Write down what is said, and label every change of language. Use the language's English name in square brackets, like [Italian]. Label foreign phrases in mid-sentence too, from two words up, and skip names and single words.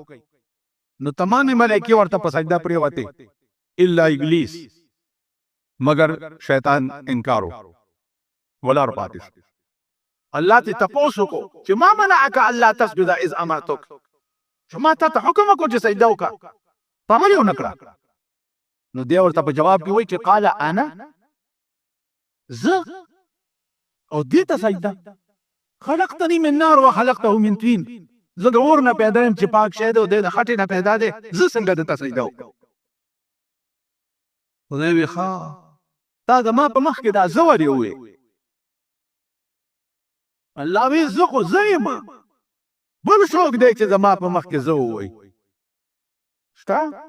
[Pashto] نو تمامې ملایکې ورته په سجده پرېوتې الا ابلیس، مگر شیطان انکار وکړو ولاړ پاتې شو. الله ته تپوس وکړو چې [Arabic] ما منعک الا تسجد اذ امرتک، [Pashto] چې ما تا ته حکم وکړو چې سجده وکړه په عمل یې ونه کړه. نو دی ورته په جواب کې وایي چې [Arabic] قال انا [Pashto] زه او دې ته سجده [Arabic] خلقتني من نار وخلقته من طين. [Pashto] زه د اور نه پیدا یم چې پاک شی دی او دی د خټې نه پیدا دی، زه څنګه دته سجده وکړم؟ خدای وایي ښه تا زما په مخ کې دا زه ولې ووایې؟ الله وایي زه خو زه یم، بل څوک دی چې زما په مخ کې زه ووایي شته؟